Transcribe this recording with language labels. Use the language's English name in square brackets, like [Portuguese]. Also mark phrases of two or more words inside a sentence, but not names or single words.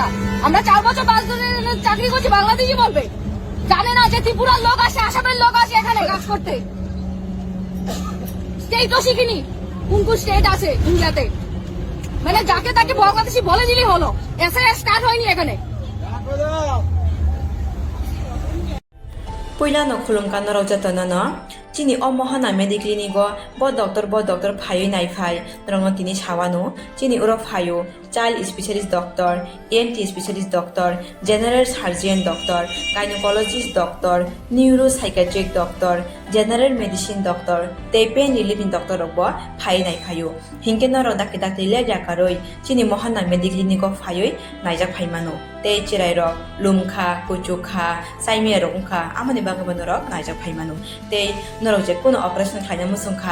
[Bangla] 4 বছর 5 ধরে চাকরি করছি, বাংলাদেশি বলবে। জানে না যে ত্রিপুরার লোক আসে, আসামের লোক আসে এখানে কাজ করতে। স্টেট তো শিখিনি, কোন স্টেট আছে ইন্ডিয়াতে। মানে যাকে তাকে বাংলাদেশি বলে দিলেই হলো। [English] SIR start [Bangla] হয়নি এখানে। [Kok Borok] Pwila no khulungkan no rojata no chini omohana mediclinigo bo doctor phayo nai phai rongno tini sawano chini uro phayo [English] child specialist doctor, ENT specialist doctor, general surgeon doctor, gynecologist doctor, neuropsychiatric doctor, general medicine doctor, [Kok Borok] tei [English] pain relieving doctor [Kok Borok] robo phai nai phayo hingke no rodak dak tile jakaroi chini mohana mediclinigo phayoi naijak phaimano tei chirai rok lumkha kuchukha saimia rokha amani bagabano rok naijak phaimano tei norok je kono operation khaina musungkha